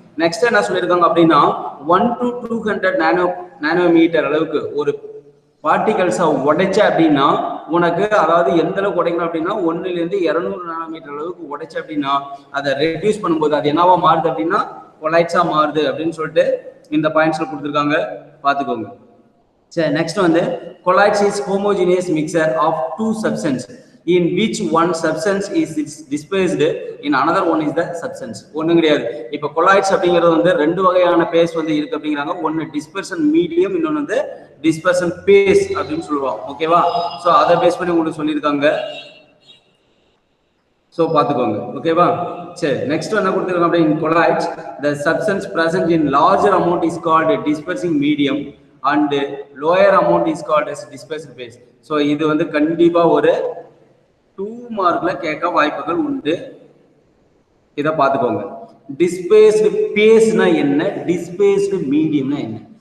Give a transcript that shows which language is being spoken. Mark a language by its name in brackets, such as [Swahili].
[Tamil] Next என்ன சொல்லியிருக்காங்க அப்படின்னா 1 to 200 நானோமீட்டர் அளவுக்கு ஒரு பார்ட்டிகல்ஸை உடைச்ச அப்படின்னா உனக்கு, அதாவது எந்த அளவுக்கு உடைக்கணும் அப்படின்னா 1 to 200 நானோமீட்டர் அளவுக்கு உடைச்ச அப்படின்னா அதை ரெடியூஸ் பண்ணும்போது அது என்னவா மாறுது அப்படின்னா கொலாய்ட்ஸா மாறுது அப்படின்னு சொல்லிட்டு இந்த பாயிண்ட்ஸ்ல கொடுத்துருக்காங்க, பார்த்துக்கோங்க. [English] சரி, நெக்ஸ்ட் வந்து colloids is homogeneous mixture of 2 substances in which one substance is dispersed in another one is the substance. [Tamil] ஒன்றும் கிடையாது. இப்போ கொலாய்ட்ஸ் அப்படிங்கிறது வந்து 2 வகையான பேஸ் வந்து இருக்கு அப்படிங்கிறாங்க. ஒன்று டிஸ்பர்சன் மீடியம், இன்னொன்று வந்து டிஸ்பர்சன் பேஸ் அப்படின்னு சொல்லுவோம். ஓகேவா? ஸோ அதை பேஸ் பண்ணி உங்களுக்கு சொல்லியிருக்காங்க. ஸோ பார்த்துக்கோங்க. ஓகேவா? சரி, நெக்ஸ்ட் என்ன கொடுத்துருக்காங்க அப்படின்னா colloids [English] the substance present in larger amount is called dispersing medium and lower amount is called as dispersed phase. [Tamil] So இது வந்து கண்டிப்பா ஒரு 2 மார்க்ல கேட்க வாய்ப்புகள் உண்டு. இதை பார்த்துக்கோங்க. டிஸ்பேஸ்டு பேஸ்னா என்ன, டிஸ்பேஸ்டு மீடியம்னா என்ன.